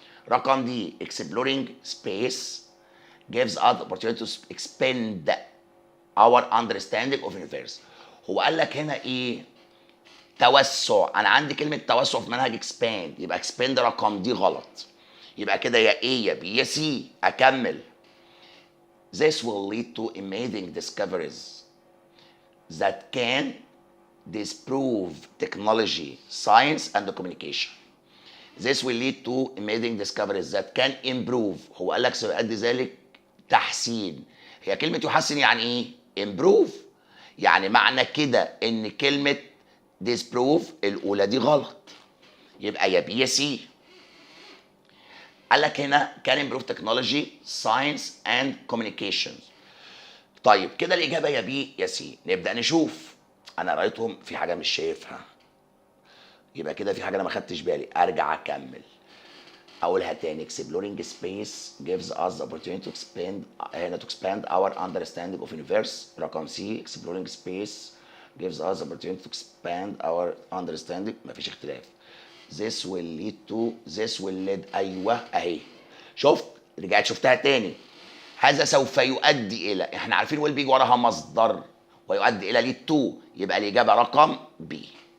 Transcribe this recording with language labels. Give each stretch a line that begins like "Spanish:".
Arabic: رقم دي
English: exploring space gives us the opportunity to expand our understanding of universe.
Arabic: هو قال لك هنا ايه؟ توسع. انا عندي كلمه توسع في منهج
English: expand،
Arabic: يبقى expand رقم دي غلط. يبقى كده يا A يا B يا C. اكمل.
English: This will lead to amazing discoveries that can disprove technology, science and communication. This will lead to amazing discoveries that can improve.
Arabic: هو قال لك سيؤدي ذلك تحسين. هي كلمة يحسن يعني ايه؟
English: improve.
Arabic: يعني معنى كده ان كلمة
English: disprove
Arabic: الاولى دي غلط، يبقى يا بي يا سي. قال لك هنا
English: can improve technology, science and communication.
Arabic: طيب كده الاجابة يا بي يا سي. نبدأ نشوف. انا قريتهم في حاجة مش شايفها، يبقى كده في حاجة انا ما خدتش بالي، ارجع اكمل. اقولها تاني.
English: exploring space gives us the opportunity to expand our understanding of universe.
Arabic: رقم سي
English: exploring space gives us the opportunity to expand our understanding.
Arabic: مفيش اختلاف.
English: this will lead to this will lead.
Arabic: ايوه اهي، شفت؟ رجعت شفتها تاني. هذا سوف يؤدي الى، احنا عارفين
English: will
Arabic: بيجي وراها مصدر ويؤدي الى
English: lead to،
Arabic: يبقى الاجابه رقم بي.